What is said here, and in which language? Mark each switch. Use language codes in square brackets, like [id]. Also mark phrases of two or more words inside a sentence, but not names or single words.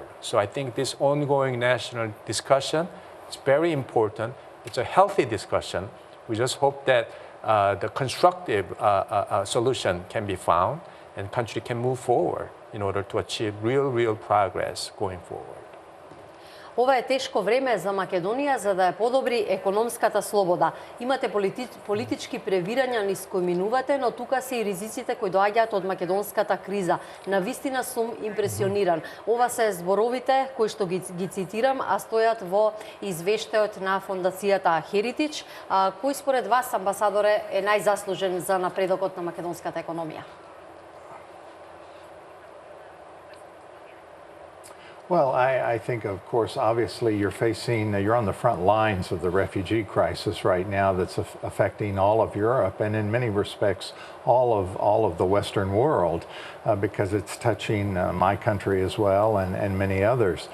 [en] So I think this ongoing national discussion is very important. It's a healthy discussion. We just hope that the constructive solution can be found and country can move forward in order to achieve real progress going forward. [mk] Ова е тешко време за Македонија за да ја подобри економската слобода. Имате политички превирања низ кои минувате, но тука се и ризиците кои доаѓаат од македонската криза. Навистина сум импресиониран. Ова се зборовите кои што ги цитирам, а стојат во извештајот на фондацијата Heritage. Кој според вас, амбасадоре, е најзаслужен за напредокот на македонската економија? [en] Well, I think, of course, obviously you're on the front lines of the refugee crisis right now that's affecting all of Europe and in many respects all of the Western world because it's touching my country as well and many others.